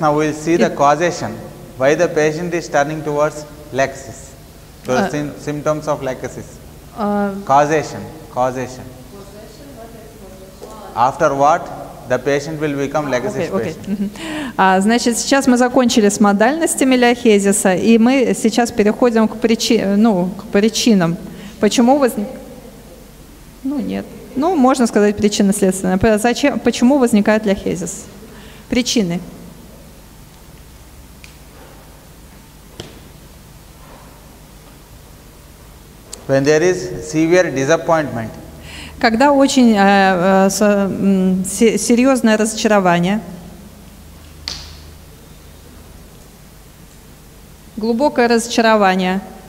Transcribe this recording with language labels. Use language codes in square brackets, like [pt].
[en] Now we will see the causation. Why the patient is turning towards laxis? The symptoms of laxis. Causation. After what the patient will become laxis patient. [ru] Значит, сейчас мы закончили с модальностями ляхезиса, и мы сейчас переходим к причинам. Почему возникает? Нет. Можно сказать причинно-следственное. Почему возникает ляхезис? Причины. [en] When there is severe disappointment. [ru] Когда очень серьезное разочарование, глубокое разочарование,